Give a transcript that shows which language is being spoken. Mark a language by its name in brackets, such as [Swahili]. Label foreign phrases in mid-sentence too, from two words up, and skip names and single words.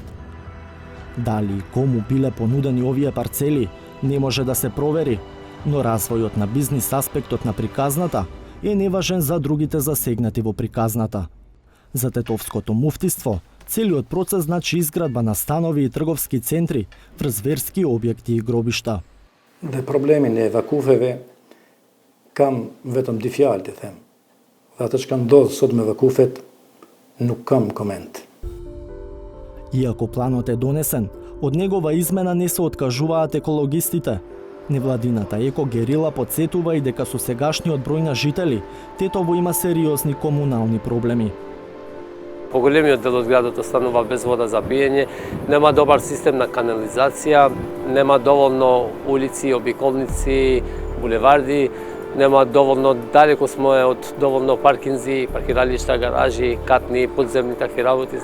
[Macedonian] Дали и кому биле понудени овие парцели, не може да се провери, но развојот на бизнис аспектот на приказната е неважен за другите засегнати во приказната. За тетовското муфтиство, целиот процес значи изградба на станови и трговски центри врз верски објекти и гробишта. [Albanian] Dhe problemi në vakufeve kam vetëm dy fjalë të them. Dhe ato që kanë ndodhur sot me vakufet Nukam комент. [Macedonian] Иако планот е донесен, од негова измена не се откажуваат екологистите. Невладината екогерила подсетува и дека со сегашниот број на жители, Тетово има сериозни комунални проблеми. Поголемиот дел од градот останува без вода за пиење, нема добар систем на канализација, нема доволно улици, обиколници, булеварди, нема доволно, далеко сме од доволно паркинзи, паркиралишта, гаражи, катни, подземни такви работи.